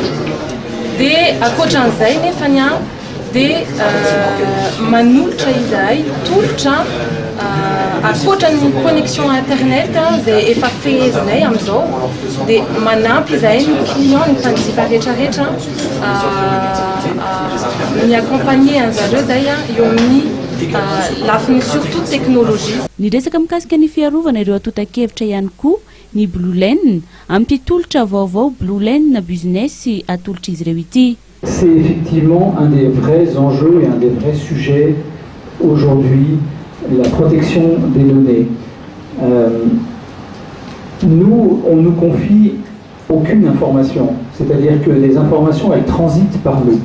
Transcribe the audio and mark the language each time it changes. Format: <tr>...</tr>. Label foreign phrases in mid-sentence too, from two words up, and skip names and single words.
<mg>Dia akoatran'izay nefa dia manolotra izahay tolotra akoatran'ny</mg> <fr>connexion internet</fr> <mg>izay efa fehezinay amin'izao dia manampy izahay ny client ny mpanjifa rehetrarehetra ny accompagner an'zareo zay eo amin'ny lafiny</mg> <fr>surtout technologie.</fr> <mg>Ny resaka mikasika ny fiarovana ireo atota-kevitra ihany koa ny Blueline amin'ny tolotra vaovao Blueline Business atolotr'izy ireo ity.</mg> <fr>C'est effectivement un des vrais enjeux et un des vrais sujets aujourd'hui, la protection des données. Nous, on nous confie aucune information, c'est-à-dire que les informations, elles transitent par nous.</fr>